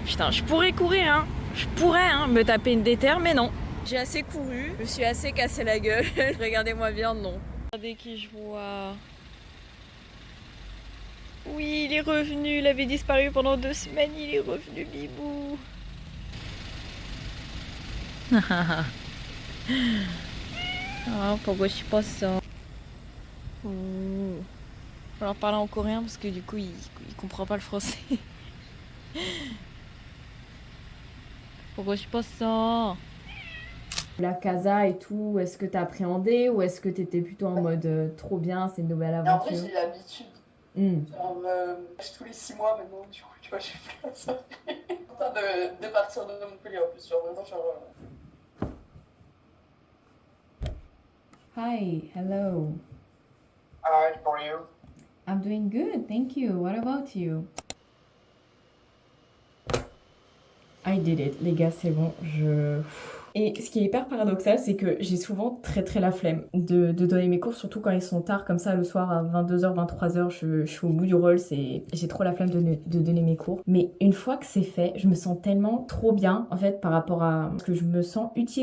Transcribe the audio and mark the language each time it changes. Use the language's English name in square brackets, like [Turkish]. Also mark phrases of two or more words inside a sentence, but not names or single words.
[French] Putain, je pourrais courir, hein. Je pourrais me taper une déterre, mais non. J'ai assez couru, je me suis assez cassé la gueule. Regardez-moi bien, non. Regardez qui je vois. Oui, il est revenu. Il avait disparu pendant 2 semaines. Il est revenu, bibou. [Korean] Ah, 보고 싶었어. [French] Je vais leur parler en coréen parce que du coup il comprend pas le français. [Korean] 보고 싶었어. [French] La casa et tout, est-ce que t'as appréhendé ou est-ce que t'étais plutôt en mode trop bien, c'est une nouvelle aventure? En vrai, j'ai l'habitude. Tous les 6 mois maintenant, du coup, tu vois, j'ai plus ça. Je suis en train de partir de Montpellier en plus, genre vraiment, genre. [English] Hi, hello. Hi, how are you? I'm doing good, thank you. What about you? I did it, [French] les gars, c'est bon, Et ce qui est hyper paradoxal, c'est que j'ai souvent très la flemme de donner mes cours, surtout quand ils sont tard, comme ça, le soir à 22h, 23h, je suis au bout du rôle, j'ai trop la flemme de donner mes cours. Mais une fois que c'est fait, je me sens tellement trop bien, en fait, par rapport à ce que je me sens utile.